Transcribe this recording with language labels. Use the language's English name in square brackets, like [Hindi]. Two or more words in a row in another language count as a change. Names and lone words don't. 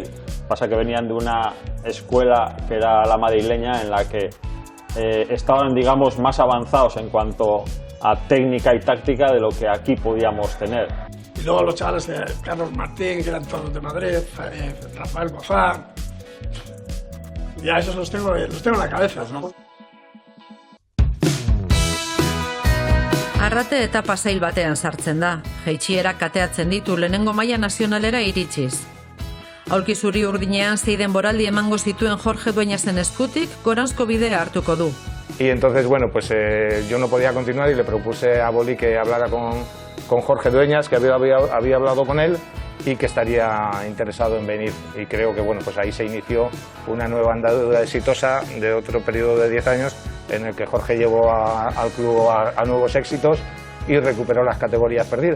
[Spanish] Pasa que venían de una escuela que era la madrileña en la que estaban, digamos, más avanzados en cuanto a técnica y táctica de lo que aquí podíamos tener. Y luego los chavales de Carlos Martín, que eran todos de Madrid, Rafael Bozán. Ya esos los tengo en la cabeza, ¿no? [Basque] Arrate etapa zail batean sartzen da. Jaitsierak kateatzen ditu lehenengo maila nazionalera iritsiz. Aulki zuri urdinean 6 denboraldi emango zituen Jorge Dueñasen eskutik goranzko bidea hartuko du. [Spanish] Y entonces, bueno, pues yo no podía continuar y le propuse a Boli que hablara con Jorge Dueñas, que había hablado con él y que estaría interesado en venir. Y creo que, bueno, pues ahí se inició una nueva andadura exitosa de otro periodo de 10 años en el que Jorge llevó al club a nuevos éxitos y recuperó las categorías perdidas.